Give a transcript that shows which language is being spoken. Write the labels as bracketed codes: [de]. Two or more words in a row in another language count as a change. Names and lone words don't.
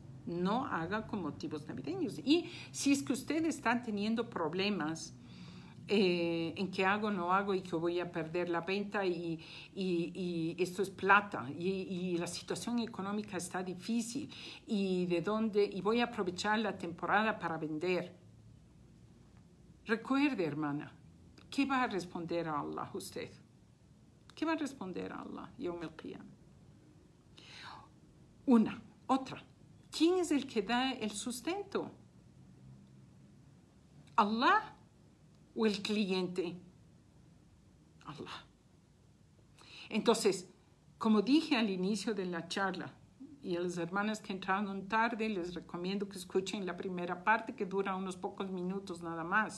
[es] No haga con motivos navideños. Y si es que usted está teniendo problemas en qué hago, no hago y que voy a perder la venta y esto es plata y la situación económica está difícil y voy a aprovechar la temporada para vender. Recuerde, hermana, ¿qué va a responder a Allah usted? ¿Qué va a responder a Allah [ar] يوم القيامة? [es] Otra. ¿Quién es el que da el sustento? ¿Allah o el cliente? Allah. Entonces, como dije al inicio de la charla, Y a las hermanas que entraron tarde les recomiendo que escuchen la primera parte que dura unos pocos minutos nada más.